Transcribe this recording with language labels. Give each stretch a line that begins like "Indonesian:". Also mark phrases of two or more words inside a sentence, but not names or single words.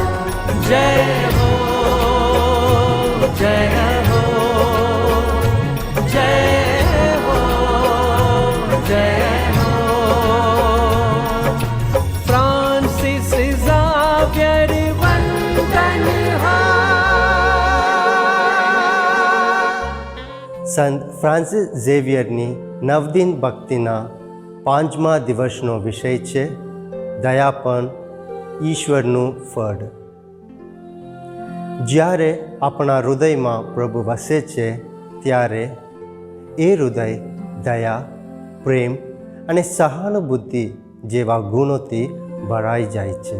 Hindi: जय हो, जय हो, जय हो, जय हो। फ्रांसिस ज़ावियर वंदन हो।
Gujarati: સંત ફ્રાન્સિસ ઝેવિયરની નવદિન ભક્તિના 5મા દિવસનો વિષય છે દયાપણ ઈશ્વરનું ફળ. જ્યારે આપણા હૃદયમાં પ્રભુ વસે છે ત્યારે એ હૃદય દયા, પ્રેમ અને સહાનુભૂતિ જેવા ગુણોથી ભરાઈ જાય છે.